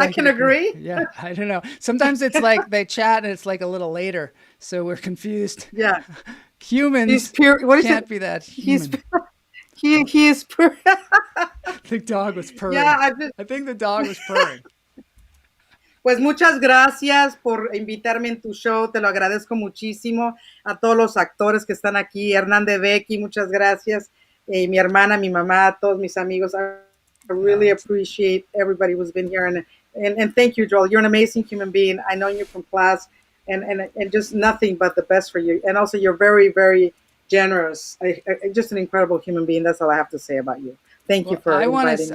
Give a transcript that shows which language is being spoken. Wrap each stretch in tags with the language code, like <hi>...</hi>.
<en>I can agree. Yeah, I don't know. Sometimes it's like they chat and it's like a little later, so we're confused. Yeah, humans can't be that human. He is pure. The dog was purring. Yeah, I think the dog was purring.</en> <es>Pues muchas gracias por invitarme en tu show. Te lo agradezco muchísimo. A todos los actores que están aquí. Hernán de Becky, muchas gracias. Mi hermana, mi mamá, todos mis amigos.</es> <en>I really appreciate everybody who's been here. And thank you, Joel. You're an amazing human being. I know you from class. And just nothing but the best for you. And also, you're very, very generous. Just an incredible human being. That's all I have to say about you. Thank you for inviting me.</en>